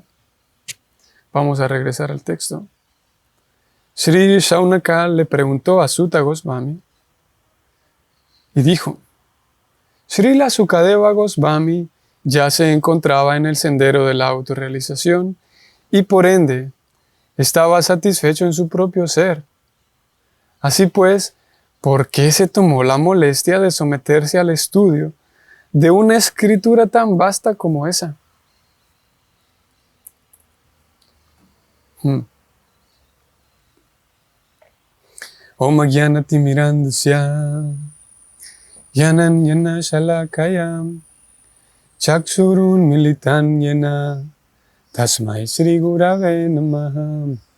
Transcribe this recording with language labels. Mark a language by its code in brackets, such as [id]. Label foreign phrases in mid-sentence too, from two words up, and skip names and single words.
[es] Vamos a regresar al texto. Sri Shaunaka le preguntó a Sutta Goswami y dijo: Srila Sukadeva Goswami ya se encontraba en el sendero de la autorrealización y por ende estaba satisfecho en su propio ser. Así pues, ¿por qué se tomó la molestia de someterse al estudio de una escritura tan vasta como esa? [sa] Om Jnanati Mirandasya Yanan Yana Shalakayam Chaksurun Militan Yana Tasmai Sri Gurave Namaha